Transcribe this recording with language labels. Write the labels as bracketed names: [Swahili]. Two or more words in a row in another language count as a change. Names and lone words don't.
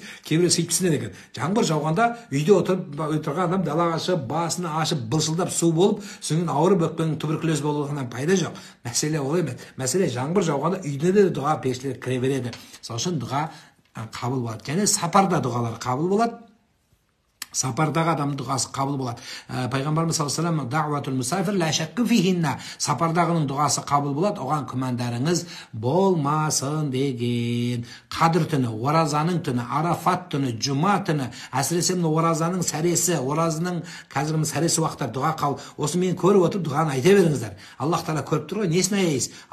[Kazakh] Кейбіреу сөйтіп түсінеді екен. Жаңбыр жауғанда үйде отырған адам далаға шығып, басын ашып, былшылдап су болып, соңын ауырып өкпенің туберкулез болуынан пайда жоқ. Мәселе ол емес. Мәселе жаңбыр жауғанда үйде де дұға періштелер кіре береді. Сол үшін дұға қабыл болады. Және сапарда дұғалар қабыл болады. Сапардағы адам дұғасы қабыл болады. [Arabic] Пайғамбарымыз صلى الله عليه وسلم دعوة المسافر لا شك فيهن. [Kazakh] Сапардағының дұғасы қабыл болады, оған күмәндарыңыз болмасын деген. Қадір түні, оразаның түні, арафат түні, жұма түні, әсіресе оразаның сәресі, оразаның қазір сәресі уақыттар дұға қабыл. Осы мен көріп отырып дұғаны айта беріңіздер. Аллах Тағала көріп тұр ғой, несін аяйсыз?